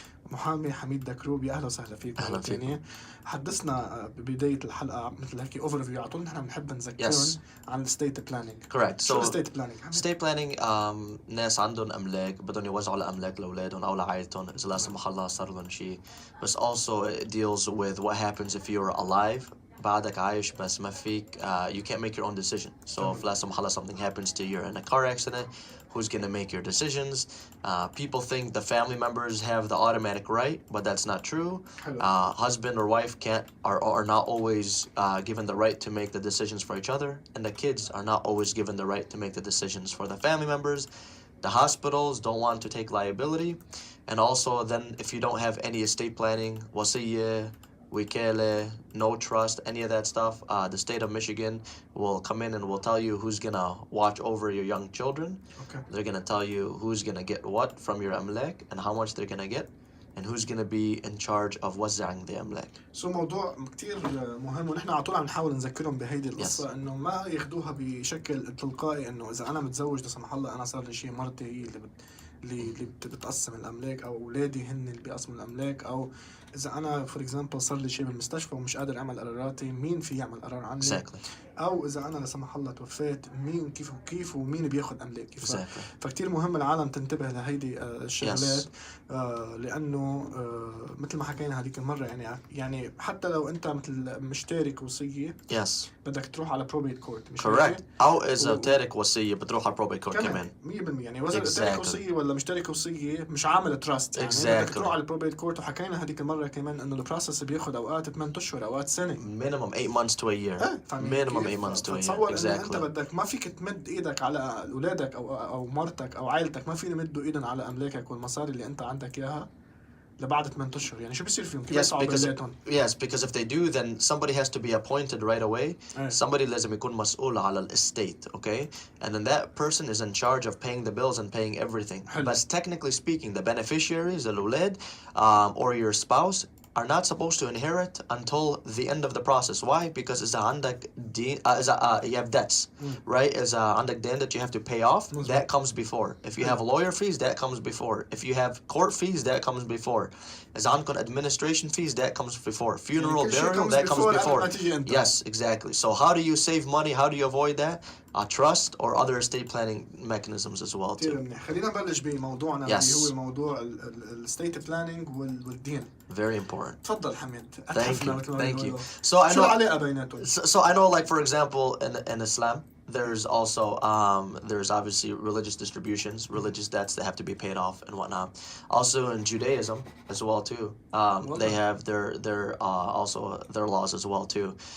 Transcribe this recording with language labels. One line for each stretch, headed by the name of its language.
Arabic: محامي حميد دكروب يا أهلا وسهلا فيك. أهلا فيك. حدثنا ببداية الحلقة مثل هيك اوفر فيو، عطونا نحن بنحب نذكرهم عن الستيت بلانينج.
English: Correct.
Arabic: شو الستيت بلانينج؟ Estate planning ناس عندهم أملاك بدهم يوزعوا الأملاك لأولادهم أو لعائلتهم إذا لا سمح الله صار لهم شيء. بس
English: also it deals with what happens if you're alive.
Arabic: بعدك عايش بس ما فيك
English: you can't make your own decision. So if
Arabic: لا سمح الله
English: something happens to you, you're in a car accident, who's going to make your decisions? People think the family members have the automatic right, but that's not true. Husband or wife are not always given the right to make the decisions for each other, and the kids are not always given the right to make the decisions for the family members. The hospitals don't want to take liability, and also then if you don't have any estate planning, wasiyya, wikale, no trust, any of that stuff, the state of Michigan will come in and will tell you who's gonna watch over your young children. Okay. They're gonna tell you who's gonna get what from your amlak and how much they're gonna get, and who's gonna be in charge of وزعing the amlak.
Arabic: موضوع كتير مهم ونحن على طول عم نحاول نذكرهم بهيدي القصة إنه ما ياخدوها بشكل تلقائي إنه إذا أنا متزوج لا سمح الله أنا صار لي شيء مرتي هي اللي اللي بتقسم الاملاك، او اولادي هن اللي بيقسموا الاملاك، او اذا انا
English: for example
Arabic: صار لي شيء بالمستشفى ومش قادر اعمل قراراتي، مين في يعمل قرار عني؟
English: exactly
Arabic: او اذا انا لا سمح الله توفيت، مين كيف ومين بياخد املاكي.
English: exactly
Arabic: فكتير مهم العالم تنتبه لهيدي الشغلات.
English: yes
Arabic: لانه مثل ما حكينا هذيك المره، يعني حتى لو انت مثل مشترك وصيه
English: yes
Arabic: بدك تروح على بروبيت كورت، مش
English: correct
Arabic: أو إذا تارك وصية بتروح على probate court كمان 100%. يعني وإذا
English: Exactly.
Arabic: تارك وصيه ولا مشترك وصيه مش عامل تراست، يعني
English: Exactly.
Arabic: بدك تروح على البروبيت كورت. وحكينا هذيك المره كمان انه البروسس بياخد اوقات 8 اشهر اوقات سنه،
English: minimum 8 months to a year minimum 8 months to a year
Arabic: تصور انه انت exactly بدك ما فيك تمد ايدك على اولادك او مرتك او عائلتك، ما فينا يمدوا ايدهم على املاكك والمصاري اللي انت عندك اياها لبعد 8 اشهر. يعني شو بيصير فيهم؟ كيف يطلعوا بيناتهم؟
English: because if they do then somebody has to be appointed right away. Somebody
Arabic: لازم يكون مسؤول على
English: الاسtate, okay, and then that person is in charge of paying the bills and paying everything. But technically speaking, the beneficiaries, الأولاد or your spouse are not supposed to inherit until the end of the process. Why? Because
Arabic: إذا عندك دين
English: you have debts, right?
Arabic: إذا عندك دين
English: that you have to pay off, that comes before. If you have lawyer fees, that comes before. If you have court fees, that comes before.
Arabic: إذا عندكم
English: administration fees, that comes before. Funeral, burial, that comes before. Yes, exactly. So how do you save money? How do you avoid that? Trust or other estate planning mechanisms as well too.
Arabic: خلينا نبلش بموضوعنا اللي هو موضوع الestate planning والدين.
English: Very important.
Arabic: تفضل حميد.
English: Thank you. So I know.
Arabic: شو العلاقة بيناتهم؟
English: So I know, like for example, in Islam, there's also there's obviously religious distributions, religious debts that have to be paid off and whatnot. Also in Judaism as well too, they have their also their laws as well too.